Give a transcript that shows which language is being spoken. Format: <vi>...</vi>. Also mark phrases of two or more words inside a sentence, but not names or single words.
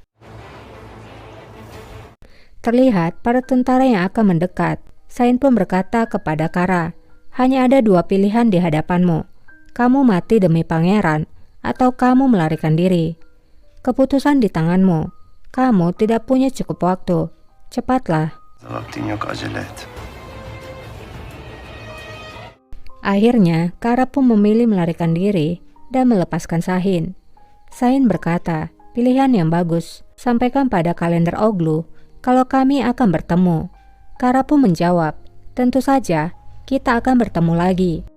<id>Terlihat para tentara yang akan mendekat. Shahin pun berkata kepada Kara, hanya ada dua pilihan di hadapanmu. Kamu mati demi pangeran, atau kamu melarikan diri. Keputusan di tanganmu. Kamu tidak punya cukup waktu. Cepatlah.</id> <tr>Vaktin yok, acele et.</tr> <id>Akhirnya, Kara pun memilih melarikan diri dan melepaskan Shahin. Shahin berkata, pilihan yang bagus. Sampaikan pada kalender Oglu kalau kami akan bertemu. Kara pun menjawab, tentu saja kita akan bertemu lagi.</id>